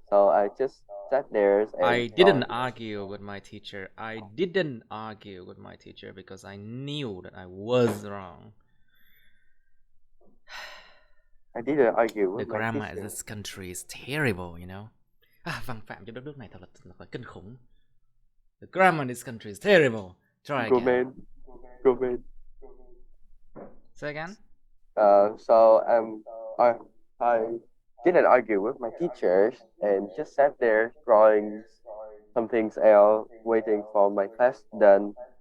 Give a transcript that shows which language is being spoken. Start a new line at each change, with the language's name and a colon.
English: So I just sat there. I didn't argue with my teacher. I didn't argue with my teacher because I knew that I was wrong. I didn't argue with the grammar in this country is terrible, you know.
Vietnamese: Văn phạm cho đất nước này thật là kinh khủng.
English: The grammar in this country is terrible. Try again. Go man. Say again. So I didn't argue with my teachers and just sat there drawing something else, waiting for my class done.